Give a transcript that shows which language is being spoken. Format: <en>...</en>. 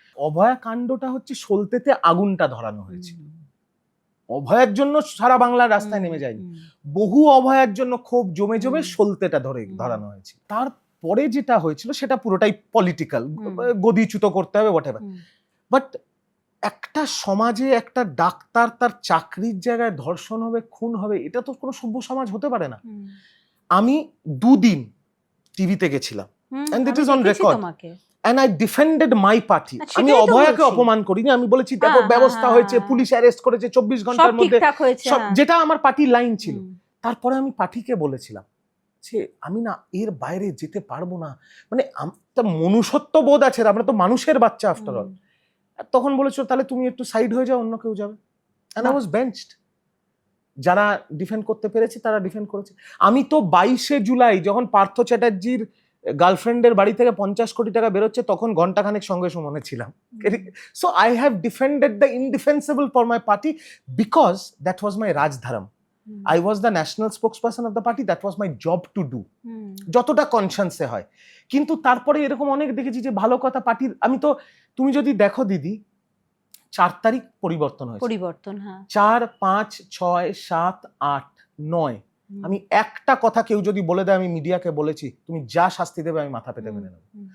<bn>অভয়াকাণ্ডটা হচ্ছে সলতেতে আগুনটা ধরানো হয়েছে। অভয়ের জন্য সারা বাংলার রাস্তায় নেমে যায়নি, বহু অভয়ের জন্য ক্ষোভ জমে জমে সলতেটা ধরানো হয়েছে। তারপরে যেটা হয়েছিল সেটা পুরোটাই পলিটিক্যাল, গদিচ্যুত করতে হবে হোয়াটএভার। বাট একটা সমাজে একটা ডাক্তার তার চাকরির জায়গায় ধর্ষণ হবে, খুন হবে, এটা তো কোনো সভ্য সমাজ হতে পারে না। আমি 2 দিন টিভিতে গেছিলাম,</bn> <en>and it is on record, and I defended my party.</en> <bn>আমি অভয়াকে অপমান করিনি, আমি বলেছি দেখো ব্যবস্থা হয়েছে, পুলিশ অ্যারেস্ট করেছে 24 ঘন্টার মধ্যে, যেটা আমার পার্টির লাইন ছিল। তারপরে আমি পার্টিকে বলেছিলাম যে আমি না এর বাইরে যেতে পারবো না, মানে মনুষ্যত্ব বোধ আছে, আমরা তো মানুষের বাচ্চা আফটার অল। তখন বলেছো তাহলে তুমি একটু সাইড হয়ে যাও, অন্য কেউ যাবে।</bn> <en>and I was benched.</en> <bn>যারা ডিফেন্ড করতে পেরেছে তারা ডিফেন্ড করেছে। আমি তো 22শে জুলাই যখন পার্থ চ্যাটার্জির গার্লফ্রেন্ডের বাড়ি থেকে 50 কোটি টাকা বেরোচ্ছে, তখন ঘন্টাখানেক সঙ্গে সুমনে ছিলাম।</bn> <en>So I have defended the indefensible for my party because that was my রাজধর্ম। I was the national spokesperson of the party, that was my job to do,</en> <bn>যতটা কনসাসে হয়। কিন্তু তারপরে এরকম অনেক দেখেছি যে ভালো কথা পার্টির, আমি তো, তুমি যদি দেখো দিদি 4 তারিখ পরিবর্তন হয়েছে, 4, 5, 6, 7, 8, 9, আমি একটা কথা কেউ যদি বলে দেয়, আমি মিডিয়াকে বলেছি তুমি যা শাস্তি দেবে আমি মাথা পেতে মেনে নেব।</bn>